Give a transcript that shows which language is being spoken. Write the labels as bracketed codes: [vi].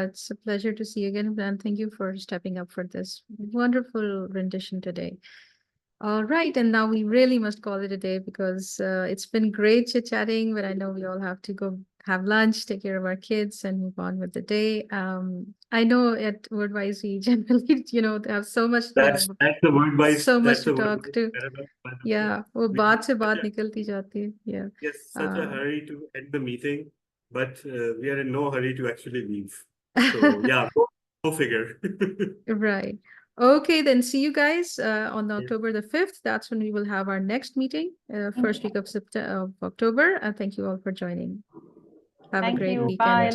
[en] It's a pleasure to see you again, and thank you for stepping up for this wonderful rendition today. All right, and now we really must call it a day because it's been great chit-chatting, but I know we all have to go have lunch, take care of our kids, and move on with the day. I know at WordWise we generally, have so much. That's the WordWise. So much that's to the talk to. [hi] Yeah, वो बात से बात निकलती जाती है. [en] Yeah. Yes, such a hurry to end the meeting, but we are in no hurry to actually leave. So yeah, go figure. Right. Okay, then see you guys on October the 5th. That's when we will have our next meeting, first week of October. And thank you all for joining. Have a great weekend.